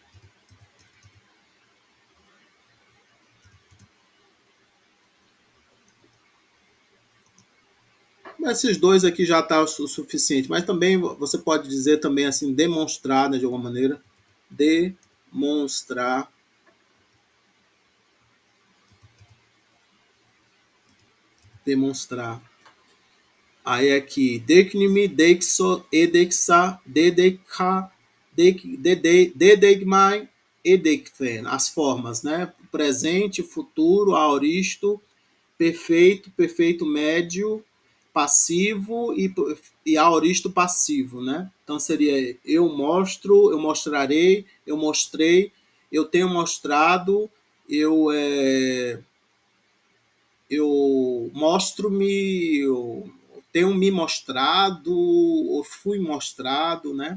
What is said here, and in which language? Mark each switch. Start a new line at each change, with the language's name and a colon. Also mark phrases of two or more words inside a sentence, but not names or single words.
Portuguese: Esses dois aqui já tá o suficiente, mas também você pode dizer também assim, demonstrar, né, de alguma maneira. Demonstrar. Demonstrar. Aí aqui,
Greek: δείκνυμι, δείξω, ἔδειξα, δέδειχα, δέδειγμαι, ἐδείχθην,
Portuguese: as formas, né? Presente, futuro, aoristo, perfeito, perfeito médio, passivo e aoristo passivo, né? Então seria eu mostro, eu mostrarei, eu mostrei, eu tenho mostrado, eu mostro-me, eu tenho me mostrado, ou fui mostrado, né?